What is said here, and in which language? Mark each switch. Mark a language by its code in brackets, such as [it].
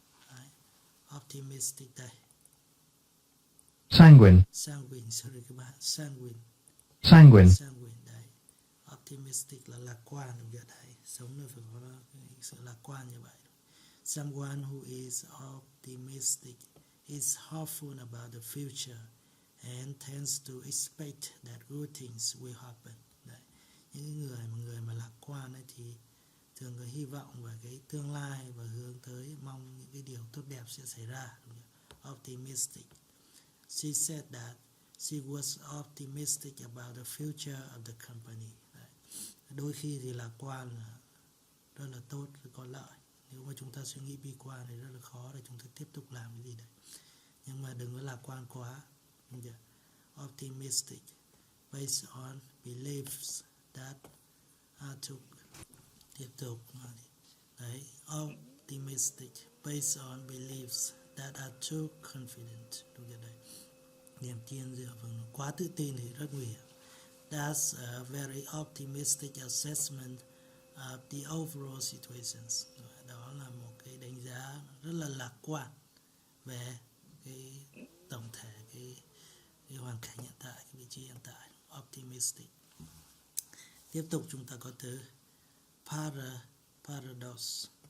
[vi] Đấy. Optimistic đây. [en] Sanguine. [vi] Sorry các bạn. [en] Sanguine. [vi] Đấy. Optimistic là lạc quan, đúng chưa? Đấy. Sống là phải có sự lạc quan như vậy. [en] Someone who is optimistic is hopeful about the future and tends to expect that good things will happen. [vi] Đấy. Những người mà lạc quan ấy thì thường có hy vọng về cái tương lai và hướng tới mong những cái điều tốt đẹp sẽ xảy ra. [en] Optimistic. She said that she was optimistic about the future of the company. [vi] Đấy. Đôi khi thì lạc quan là rất là tốt, rất có lợi. Nếu mà chúng ta suy nghĩ bi quan thì rất là khó để chúng ta tiếp tục làm cái gì đấy. Nhưng mà đừng có lạc quan quá. [en] Optimistic based on beliefs that are took. [vi] Tiếp tục. Đấy. [en] Optimistic based on beliefs that are too confident. [vi] Đúng chưa đấy? Niềm tin dựa vào quá tự tin thì rất nguy hiểm. [en] That's a very optimistic assessment of the overall situations. [vi] Đó là một cái đánh giá rất là lạc quan về cái tổng thể cái hoàn cảnh hiện tại, cái vị trí hiện tại. Optimistic. Tiếp tục chúng ta có từ paradox.